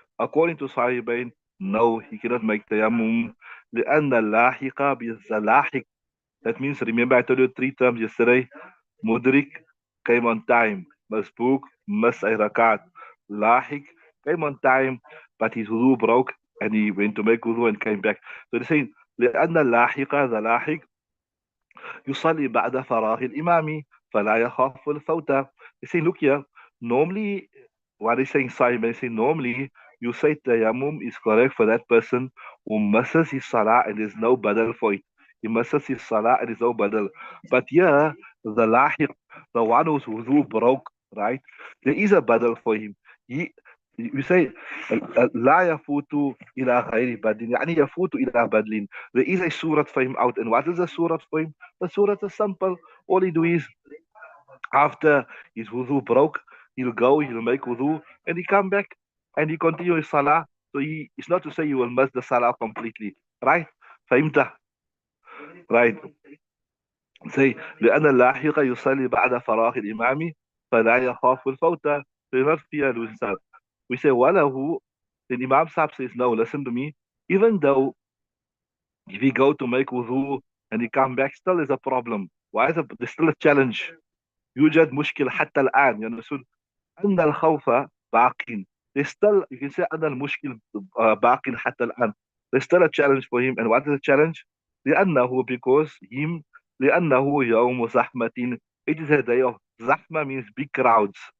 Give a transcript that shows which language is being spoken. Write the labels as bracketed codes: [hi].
[en] According to Sahibain, no, he cannot make tayammum. [ar] لأن اللاحق باللاحق. [en] That means, remember I told you three terms yesterday. Mudrik came on time. Masbook, miss a rakat. Lahik came on time, but his wudu broke and he went to make wudu and came back. So they're saying, [ar] لأن اللاحق the لاحق يصلي بعد فراغ الإمام فلا يخاف الفوت. [en] They say, look here, normally, what is saying Simon, they say, normally, you say tayammum is correct for that person who misses his salah and there's no badal for it. He misses his salah and there's no badal. But here, the lahiq, the one whose wudu broke, right, there is a badal for him. He, you say, [ar] لا يفوت إلى غير بدل يعني يفوت إلى بدل. [en] There is a surah for him out. And what is the surah for him? The surah is simple. All he do is, after his wudu broke, he'll go, he'll make wudu, and he come back and he continue his salah. So it's not to say you will miss the salah completely. Right? [ar] فهمت? [en] Right. [ar] Say, لأن اللاحق يصلي بعد فراغ الإمام فلا يخاف الفوت. [en] So you not fear losing salah. We say, [ar] وله, [en] the Imam Sahib says, no, listen to me. Even though if he go to make wudu and he come back, still is a problem. Why is it? There's still a challenge. [ar] يوجد مشكلة حتى الآن. [en] You understood? [ar] أن الخوف باق. [en] There's still, you can say [ar] أن المشكل باق حتى الآن. [en] There's still a challenge for him. And what is the challenge? [ar] لأنه, [en] because him, [ar] لأنه يوم زحمة. [en] It is a day of زحمة means big crowds.